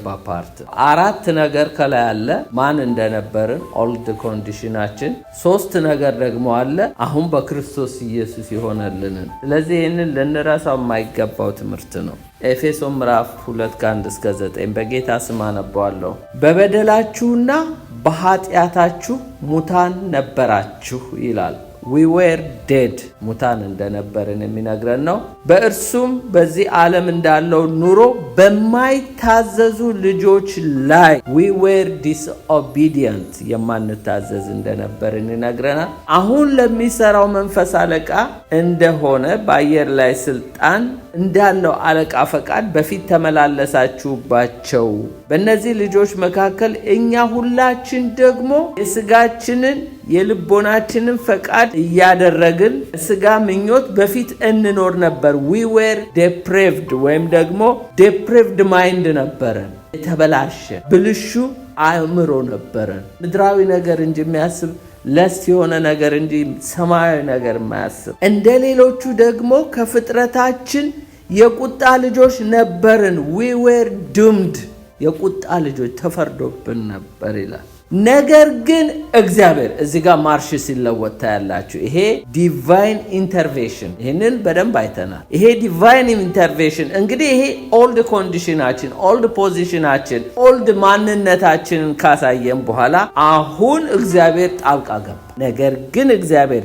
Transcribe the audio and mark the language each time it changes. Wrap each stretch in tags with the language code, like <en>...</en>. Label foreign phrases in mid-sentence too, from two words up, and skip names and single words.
<am>ፓርት። 4 ነገር ከላይ አለ፣ ማን እንደነበርን</am> <en>old condition።</en> <am>3 ነገር ደግሞ አለ፣ አሁን በክርስቶስ ኢየሱስ የሆነልንን። ስለዚህ ይህንን ልንረሳው የማይገባው ትምህርት ነው። ኤፌሶን ምዕራፍ 2 ከ1 እስከ 9 በጌታ ስም አነበዋለሁ። በበደላችሁና በኃጢአታችሁ ሙታን ነበራችሁ ይላል።</am> <en>we were dead</en> <am>ሙታን እንደነበርን የሚነግረን ነው። በእርሱም በዚህ ዓለም እንዳለው ኑሮ በማይታዘዙ ልጆች ላይ</am> <en>we were disobedient</en> <am>የማንታዘዝ እንደነበርን ይነግረናል። አሁን ለሚሰራው መንፈስ አለቃ እንደሆነ በአየር ላይ ስልጣን እንዳለው አለቃ ፈቃድ በፊት ተመላለሳችሁባቸው። በእነዚህ ልጆች መካከል እኛ ሁላችን ደግሞ የሥጋችንን የልቦናችንን ፈቃድ እያደረግን ሥጋ ምኞት በፊት እንኖር ነበር።</am> <en>we were depraved</en> <am>ወይም ደግሞ</am> <en>depraved mind</en> <am>ነበረን። የተበላሸ ብልሹ አእምሮ ነበረን። ምድራዊ ነገር እንጂ የሚያስብ ለስት የሆነ ነገር እንጂ ሰማያዊ ነገር የማያስብ። እንደ ሌሎቹ ደግሞ ከፍጥረታችን የቁጣ ልጆች ነበርን።</am> <en>we were doomed</en> <am>የቁጣ ልጆች ተፈርዶብን ነበር ይላል። ነገር ግን እግዚአብሔር እዚህ ጋር ማርሽ ሲለወጥ ታያላችሁ። ይሄ</am> <en>divine intervention፣</en> <am>ይሄንን በደንብ አይተናል። ይሄ</am> <en>divine intervention</en> <am>እንግዲህ ይሄ</am> <en>old condition፣ old position፣</en> <am>ኦልድ ማንነታችንን ካሳየን በኋላ አሁን እግዚአብሔር ጣልቃ ገባ። ነገር ግን እግዚአብሔር</am>